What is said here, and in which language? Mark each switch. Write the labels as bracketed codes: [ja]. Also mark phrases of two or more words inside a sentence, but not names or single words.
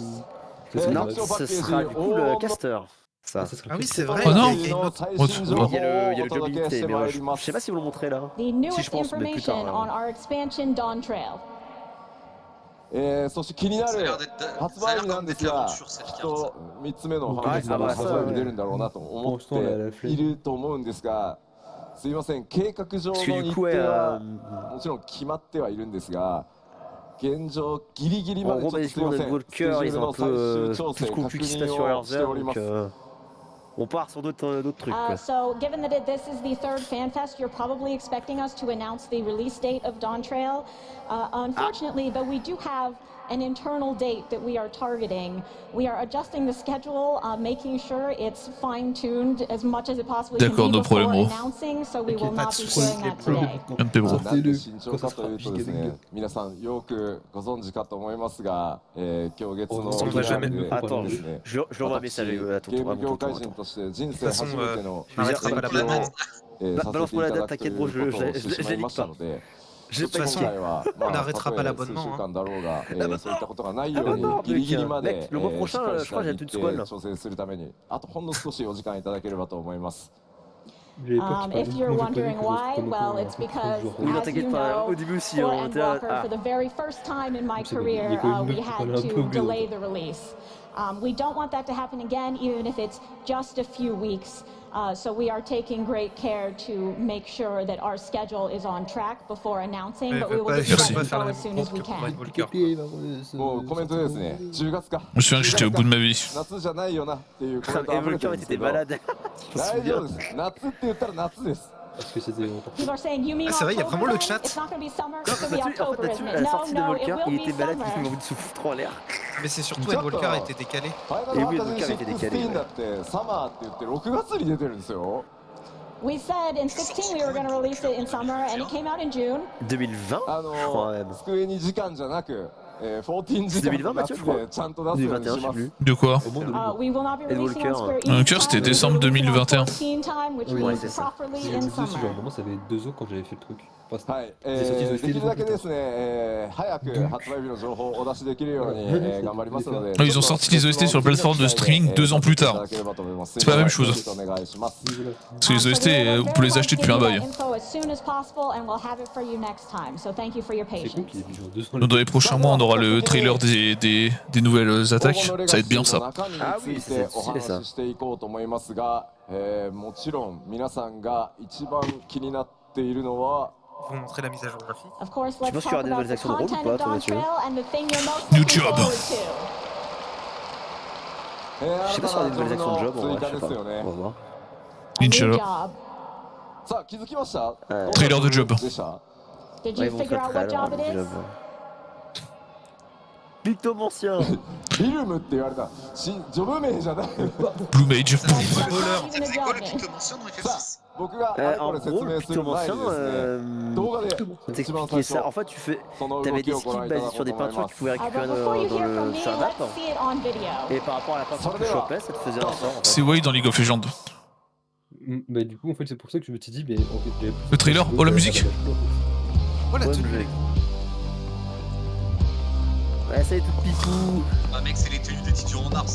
[fr] Non, ce sera du coup le caster. Ça. Ah oui, c'est vrai. Oh non. il y a une autre- [ja] 最新情報を [fr] Il y a le [ja] お届け [fr] job [ja] して [fr] mais [ja] まいり [fr] je [ja] ま [fr] sais pas [ja] す。 [fr] si vous le montrez là. [en] the [fr] Si [en] newest [fr] je pense, mais plus tard. [en] information on our expansion Dawntrail. [ja] そして気にな [fr] Ça a [ja] る [fr] l'air d'être [ja] 発 [fr] ça a [ja] 売 [fr] l'air [ja] 日なん [fr] comme [ja] です [fr] des [ja] が、 [fr] aventures [ja] き [fr] cette [ja] っ [fr] carte. [ja] と3つ目のファンフェスの発売日出るんだろうなと思っていると思うんですが、すいません、計画上の日程はもちろん決まってはいるんですが、現状ギリギリま [fr] En [ja] で [fr] gros, [ja] ちょっとすい [fr] basiquement, [ja] ません、 [fr] notre [ja] スケジュ [fr] cœur, [ja] ー [fr] ils [ja] ル [fr] ont [ja] の [fr] un [ja] 最 [fr] peu [ja] 終調 [fr] plus [ja] 整確 [fr] complexités sur [ja] 認を [fr] leurs [ja] してお [fr] heures, [ja] りま [fr] donc [ja] す。 [fr] on part sur d'autres trucs. Quoi. [en] So given that this is the third FanFest, you're probably expecting us to announce the release date of Dawntrail. Unfortunately, but we do have an internal date that we are targeting. We are adjusting the schedule, making sure it's fine-tuned as much as it possibly can [fr] D'accord, [en] be [es] no [en] before [es] problemo. [en] announcing, so we will [fr] Pas de [en] not be [fr] souci, [en] sharing that today. NP bro. [ja] なんで慎重かというとですね、皆さんよくご存知かと思いますが、今日月のそんなjamais で [fr] Attends, [ja] ですね、 [fr] je l'envoie un message à [ja] ゲー [fr] ton [ja] ム業 [fr] tonton. [ja] 界人 [fr] Attends. [ja] として人生初めての [fr] je n'arrêterai pas la [ja] 発 [fr] banane. [ja] 表をさせていただくということをしてしまいましたので、 [fr] J'ai [ja] 今 [fr] pas [ja] 回はまあ [fr] on n'arrêtera pas [ja] たとえ [fr] l'abonnement, [ja] 数週間だろうが、そういったことがない [fr] Ah [ja] よう [fr] bah [ja] に [fr] non, [ja] ギリギリ [fr] mec, [ja] まで [fr] mec, le mois [ja] しっ [fr] prochain, [ja] かり [fr] je [ja] し [fr] crois [ja] た [fr] que j'ai [ja] 日 [fr] toute squad [ja] 程 [fr] là. [ja] 調整するために、あとほんの少しお時間いただければと思います。 [en] If you're wondering why, well, it's because, [fr] Oui, non, [en] as you [fr] t'inquiète pas, [en] know, [fr] au début aussi, [en] for [fr] on était [en] Endwalker, [fr] ah. [en] for the very first time in my career, we had to delay the release. We don't want that to happen again, even if it's just a few weeks. So we are taking great care to make sure that our schedule is on track before announcing, but we will get [fr] Merci. [en] that info as soon as we can. [ja] もうコメントですね、10月か。 [fr] Je me souviens que j'étais au bout de ma vie. [ja] 夏じゃないよなっていうコメント [fr] Et [ja] 溢れてる [fr] Volker [ja] んです [fr] était [ja] けど、 [fr] malade. [ja] 大丈夫です。夏って言ったら夏です。 [en] People are saying, you mean [fr] Ah, c'est vrai, il y a [en] October [fr] vraiment le [en] then? [fr] chat. [en] It's not going to be summer, [fr] En [en] it's going to be [fr] fait, [en] October, [fr] là-dessus, [en] isn't [fr] à [en] it? [fr] la [en] No, [fr] sortie de [en] no, it [fr] Volker, [en] will [fr] il [en] be [fr] était malade, il [en] summer. [fr] m'a envie de se foutre en l'air. Mais c'est surtout Endwalker a été décalé. [ja] ファイナルファンタジー16だってサマーって言って6月に出てるんですよ。 [en] We said in 16 we were going to release it in summer, and it came out in June. [fr] 2020, [ja] あ [fr] je crois [ja] の [fr] même. [ja] 机に時間じゃなく、14時間 [fr] 2020 [ja] 夏でちゃんと出すように [fr] 2021, [ja] し [fr] je sais [ja] ます。 [fr] plus. De quoi? [en] We will not be [fr] Et [en] releasing [fr] Volker, [en] on Square [fr] Volker, [en] Enix [fr] c'était [en] time, [fr] décembre [en] we'll be releasing on [fr] 2021. [en] 14 time, which [fr] Oui, [en] means [fr] c'est ça. [en] properly in summer. [fr] Vraiment, ça avait 2 ans quand j'avais fait le truc. [ja] はい、できるだけですね、早く発売日の情報をお出しできるように、頑張りますので。 [fr] Ils ont sorti les OST sur la plateforme de streaming 2 ans plus tard. C'est pas la même chose. Parce que les OST, vous pouvez les acheter depuis un bail. Dans les prochains mois, on aura le trailer des nouvelles attaques. Ça va être bien ça. Ah oui, c'est stylé ça. [ja] もちろん皆さんが一番気になっているのは [fr] Ils vont montrer la mise à jour graphique. [en] Of course, [fr] Tu penses qu'il y aura des nouvelles actions de rôle ou pas, toi, Mathieu? [en] New job. [fr] Je sais pas si on a des nouvelles actions de job, en vrai, je sais pas. On va voir. Inch'Allah. [ja] さあ気づきました？ [fr] Trailer de job. [en] Did [fr] Ouais, [en] you [fr] ils vont [en] figure [fr] faire [en] out [fr] très [en] what job it [fr] long [en] is? [fr] job. Pictome ancien. [ja] ビルムって言われた。ジョブ名じゃない。 [fr] Blue Mage. C'est quoi le Pictome ancien dans FF6? [ja] 僕があれこ [fr] En [ja] れ説 [fr] gros, le [ja] 明する [fr] Pictome [ja] 前 [fr] ancien, [ja] にですね、動画で [fr] on [ja] 一番 [fr] t'expliquait [ja] 最初 [fr] ça. En fait, t'avais [ja] 動 [fr] des [ja] きをご [fr] skills [ja] 覧いただ [fr] basés [ja] こう [fr] sur [ja] と [fr] des [ja] 思い [fr] peintures [ja] ま [fr] que tu [ja] す。 [fr] pouvais récupérer [en] But before you hear from me, [fr] sur la map. [en] let's see it on video. [fr] Et par rapport à la peinture que tu chopais, ça te faisait un sort. En fait. C'est Way dans League of Legends. Mais du coup, en fait, c'est pour ça que je me suis dit, mais en fait, j'avais plus Le trailer, oh la musique. Oh la Ouais, tenue. mais- Ouais, ça y est, tout pipou. Ah mec, c'est les tenues d'étudiants en art ça.